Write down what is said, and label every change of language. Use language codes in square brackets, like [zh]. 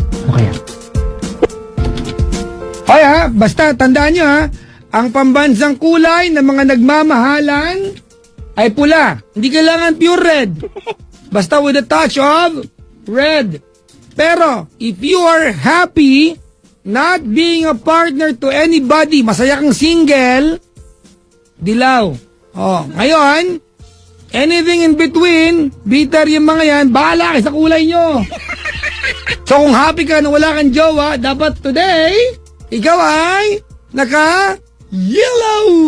[tl] Okay. Hoy ha, basta tandaan nyo ha, ang pambansang kulay ng mga nagmamahalan ay pula. Hindi kailangan pure red. [en] Basta with a touch of red. [tl] Pero, [en] if you are happy not being a partner to anybody, [tl] masaya kang single, dilaw. Oh, ngayon, [en] anything in between, [tl] bitter yung mga yan, bahala kayo sa kulay nyo. So kung happy ka na wala kang jowa, dapat today, ikaw ay naka-yellow.